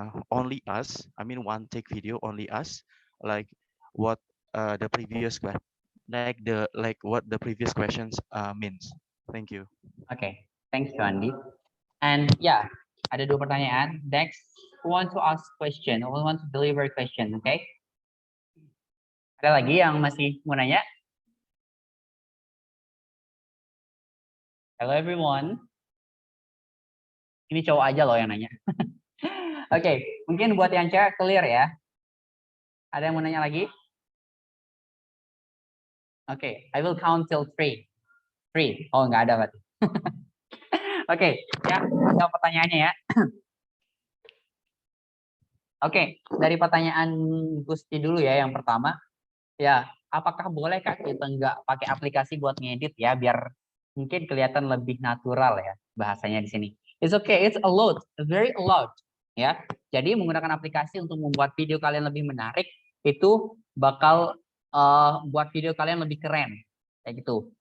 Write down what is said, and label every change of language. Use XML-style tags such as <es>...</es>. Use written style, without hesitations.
<en>only us, I mean one take video only us, like what the previous what the previous questions means. Thank you. Okay, thanks you Andi. And yeah,</en> <id>ada dua pertanyaan.</id> <en>Next, who want to ask question? Who want to deliver question? Okay.</en> <id>Ada lagi yang masih mau nanya?</id> <en>Hello everyone.</en> <id>Ini cowok aja loh yang nanya. Oke, mungkin buat yang cewek clear ya. Ada yang mau nanya lagi?</id> <en>Oke, I will count till 3. 3. Oh,</en> <id>nggak ada berarti. Oke, ya, jawab pertanyaannya ya. Oke, dari pertanyaan Gusti dulu ya yang pertama. Ya, apakah boleh Kak kita nggak pakai aplikasi buat ngedit ya, biar mungkin kelihatan lebih natural ya bahasanya di sini.</id> <en>It's okay, it's allowed, very allowed ya.</en> <id>Jadi menggunakan aplikasi untuk membuat video kalian lebih menarik itu bakal buat video kalian lebih keren kayak gitu.</id>